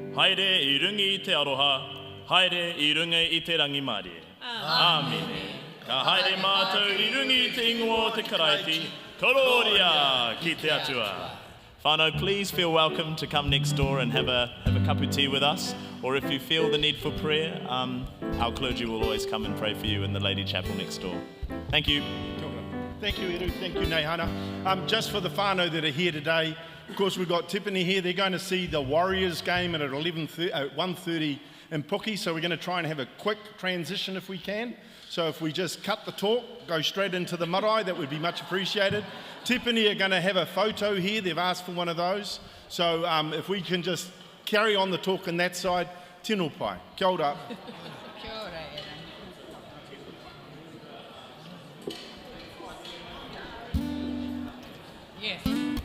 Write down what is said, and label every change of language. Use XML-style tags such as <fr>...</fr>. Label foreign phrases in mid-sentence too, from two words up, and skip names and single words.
<mi>haere I rungi I te aroha, haere I runga I te rangi Māori. Āmene. Ka haere mātou I rungi I te ingoa o te karaiti, kororia ki te atua.</mi> <en>Whānau, please feel welcome to come next door and have a cup of tea with us. Or if you feel the need for prayer, our clergy will always come and pray for you in the Lady Chapel next door. Thank you. Thank you, Eru. Thank you, Neihana. Just for the whānau that are here today, of course, we've got Tiffany here. They're going to see the Warriors game at 1:30 in Puki. So we're going to try and have a quick transition if we can. So if we just cut the talk, go straight into the marae, that would be much appreciated. Tiffany are going to have a photo here. They've asked for one of those. So if we can just carry on the talk on that side.</en> <mi>Tino pai. Kia ora. Kia ora,</mi> <en>Yes.</en>